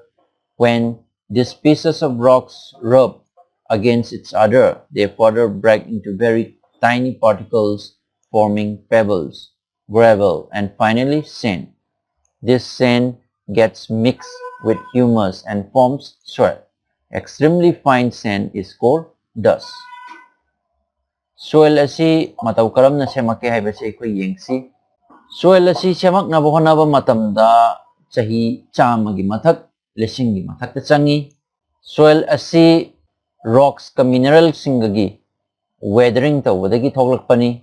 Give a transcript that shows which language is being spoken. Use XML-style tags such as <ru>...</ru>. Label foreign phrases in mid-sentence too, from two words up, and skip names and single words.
<en>When these pieces of rocks rub against each other, they further break into very tiny particles, forming pebbles, gravel, and finally sand. This sand gets mixed with humus and forms soil. Extremely fine sand is called dust.</en> <mni>Soil asi mataw karamna semake haibase akhoi yengsi. Soil asi semaknaba honaba matamda chahi chamagi mathak lesingi mathakta changi. Soil asi rocks ka mineral singagi weathering tawbadagi thoklakpani.</mni>